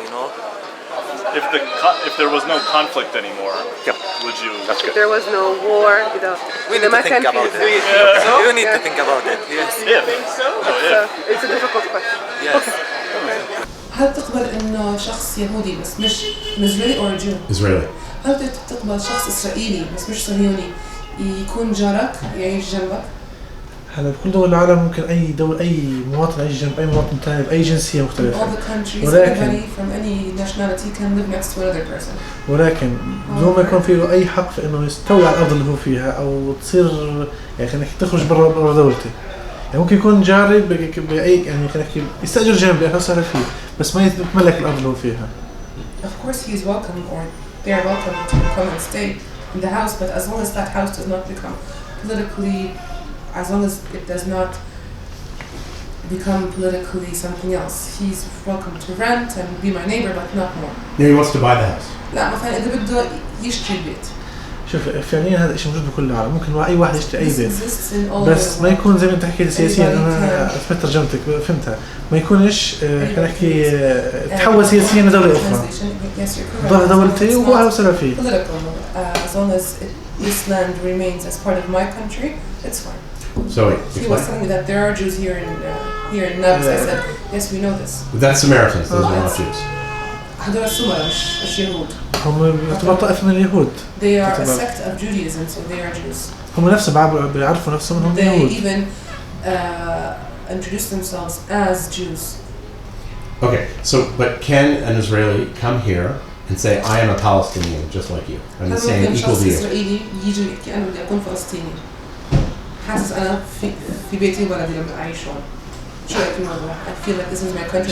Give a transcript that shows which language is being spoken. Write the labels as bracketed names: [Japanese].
[English] You know. If there was no conflict anymore, would you? That's good. There was no war. We need to think about it. You need to think about it. Yes. If. It's a difficult question. Yes. [Arabic] هل تقبل إنه شخص يهودي بس مش [English] Israeli or a Jew؟ Israeli. [Arabic] هل تقبل شخص إسرائيلي بس مش صهيوني يكون جارك يعيش جنبك؟ هلا بكل دول العالم ممكن أي دول أي مواطن يعيش جنب أي مواطن ثاني بأي جنسية [English] In [Arabic] مختلفة. [English] all the countries, anybody from any nationality can live next to another person. [Arabic] ولكن بدون ما يكون فيه أي حق في إنه يستولي على الأرض اللي هو فيها أو تصير يعني خلينا نحكي تخرج برا دولتي. يعني ممكن يكون جاري بأي يعني خلينا نحكي يستأجر جنبي أهلا وسهلا فيه بس ما يتملك الأرض اللي هو فيها. [English] Of course, he is welcome, or they are welcome to come and stay in the house, but as long as that house does not become politically, as long as it does not become politically something else, he's welcome to rent and be my neighbor, but not more. Yeah, he wants to buy the house. [Arabic] لا مثلا إذا بده يشتري البيت. شوف فعليا هذا الشيء موجود بكل العالم ممكن أي واحد يشتري أي بيت [English] This [Arabic] بس ما يكون زي ما أنت حكيت سياسيا أنا أثبت ترجمتك فهمتها ما يكونش خلينا نحكي تحول سياسيا لدولة أخرى ضل دولتي وهو أهلا وسهلا فيه. [English] As long as this land remains as part of my country, it's fine. So he was telling me that there are Jews here in Nablus. I said, yes, we know this. That's Samaritans. Those are not Jews. [Arabic] هذول السمرة مش يهود. هم يعتبروا طائفة من اليهود. [English] They are a sect of Judaism, so they are Jews. [Arabic] هم نفسهم بيعرفوا نفسهم هم يهود. [English] They even introduce themselves as Jews. Okay, so but can an Israeli come here and say I am a Palestinian just like you and the same equal to you? [Arabic] إسرائيلي يجي يحكي أنا بدي أكون فلسطيني. حاسس أنا في بيتي وبلدي لما أعيش هون. شو رأيك بالموضوع؟ [English] I feel like this is my country.